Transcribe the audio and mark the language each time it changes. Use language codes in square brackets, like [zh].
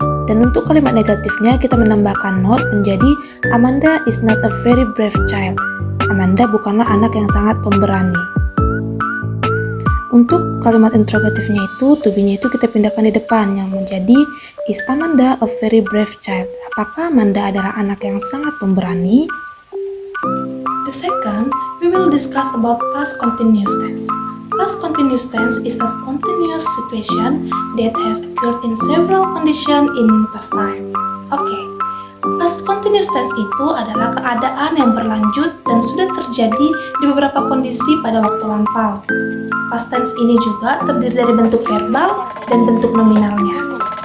[id] Dan untuk kalimat negatifnya kita menambahkan not menjadi [en] Amanda is not a very brave child. [id] Amanda bukanlah anak yang sangat pemberani. Untuk kalimat interrogatifnya itu to be-nya itu kita pindahkan di depan, yang menjadi [en] is Amanda a very brave child? [id] Apakah Amanda adalah anak yang sangat pemberani? [en] The second, we will discuss about past continuous tense. Past continuous tense is a continuous situation that has occurred in several conditions in past time. [id] Okay, past continuous tense itu adalah keadaan yang berlanjut dan sudah terjadi di beberapa kondisi pada waktu lampau. Past tense ini juga terdiri dari bentuk verbal dan bentuk nominalnya.